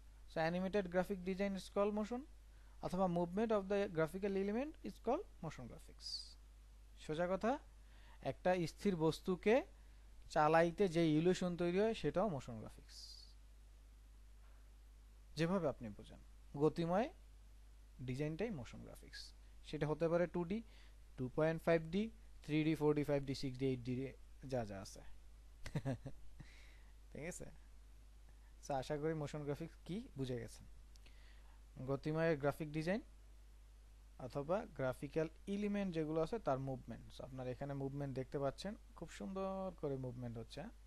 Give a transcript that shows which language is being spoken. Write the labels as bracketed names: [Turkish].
[English] So animated graphic design is call motion, অথবা movement of the graphical element is call motion graphics. [Bangla] সোজা কথা, একটা স্থির বস্তুকে চালাইতে যে ইলিউশন তৈরি হয় সেটাও মোশন গ্রাফিক্স, যেভাবে আপনি বোঝেন গতিময় ডিজাইনটাই মোশন গ্রাফিক্স। সেটা হতে পারে 2D, 2.5D, 3D, 4D, 5D, 6D, 8D, যা যা আছে। ঠিক আছে, আশা করি মোশন গ্রাফিক্স কি বুঝে গেছেন। গতিময় গ্রাফিক ডিজাইন অথবা গ্রাফিক্যাল এলিমেন্ট যেগুলো আছে তার মুভমেন্ট। আপনারা এখানে মুভমেন্ট দেখতে পাচ্ছেন, খুব সুন্দর করে মুভমেন্ট হচ্ছে।